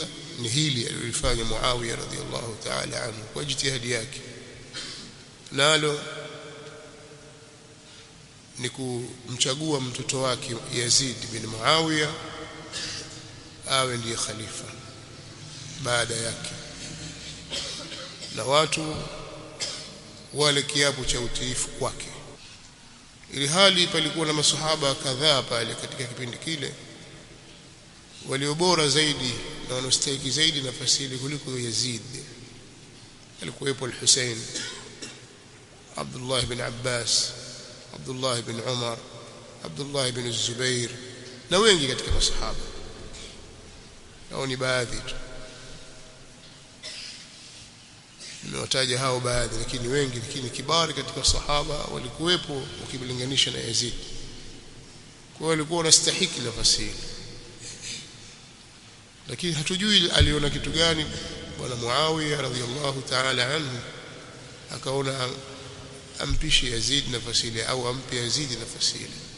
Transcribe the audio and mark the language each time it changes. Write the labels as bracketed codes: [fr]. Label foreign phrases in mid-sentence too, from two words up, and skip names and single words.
[sw] Ni hili alilofanya Muawiya [ar] رضي الله تعالى عنه [sw] kwa jitihadi yake, nalo ni kumchagua mtoto wake Yazid bin Muawiya awe ndiye khalifa baada yake, na watu wale kiapo cha utiifu kwake. Ili hali palikuwa na masahaba kadhaa pale katika kipindi kile waliobora zaidi na wanastahili zaidi nafasi ile kuliko Yazid. Alikuwepo al-Hussein, Abdullah ibn Abbas, Abdullah ibn Umar, Abdullah ibn Zubair na wengi katika masahaba. Hao ni baadhi tu, nimewataja hao baadhi, lakini wengi, lakini kibari katika sahaba walikuwepo ukilinganisha na Yazid. Kwa hiyo walikuwa wanastahili nafasi ile, lakini hatujui aliona kitu gani bwana Muawiya [ar] رضي الله تعالى عنه [sw] akaona ampishe Yazid nafasi ile au ampe Yazid nafasi ile.